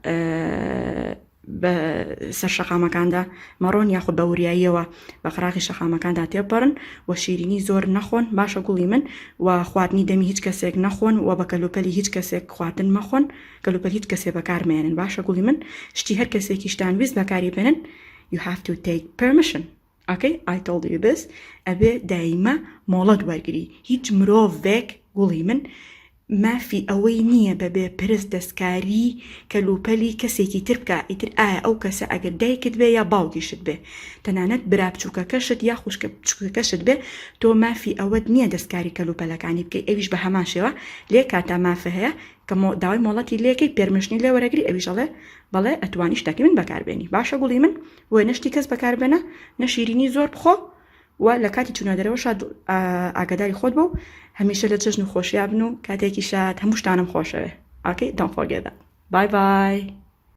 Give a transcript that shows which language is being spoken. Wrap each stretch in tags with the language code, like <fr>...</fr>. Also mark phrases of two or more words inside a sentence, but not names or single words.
<ckb>بە سەر شەقامەکاندا مەڕۆن یاخود بە وریاییەوە بە قراقی شەقامەکاندا تێپەڕن و شیرینی زۆر نەخۆن باشە گوڵی من و خواردنی دەمی هیچ کەسێک نەخۆن و بە کەلوپەلی هیچ کەسێک خواردن مەخۆن کەلوپەل هیچ کەسێ بەکارمێنن باشە گوڵی من شتی هەر کەسێکیشتان ویست بەکاری بێنن</ckb> <en>you have to take permission okay I told you this</en> <ckb>ئەبێ دایمە مۆڵەت وەرگری هیچ مرۆڤێک گوڵی من مافی ئەوەی نییە بەبێ پرس دەستکاری کەلوپەلی کەسێکی تر بکە ئیتر ئایا ئەو کەسە ئەگەر دایکت بێ یا باوکیشت بێ تەنانەت برا بچووکەکەشت یا خوشکە بچووکەکەشت بێ تۆ مافی ئەوەت نییە دەستکاری کەلوپەلەکانی بکەی ئەویش بە هەمان شێوە لێ کاتا مافە هەیە کە داوای مۆڵەتی لێکەی پێرمشنی لێ وەرەگری ئەویش ئەڵێ بەڵێ ئەتوانی شتێکی من بەکاربێنی باشە گوڵی من وێ نەشتی کەس بەکاربێنە نەشیرینی زۆر بخۆ و لە کاتی چوونە دەرەوە شاد ئاگاداری خۆت بۆ هەمیشە لە چەژن و خۆشییا بن و کاتێکی شاد هەموو شتانم خۆشەوێ.</ckb> <en>Okay, don't forget that. Bye bye.</en>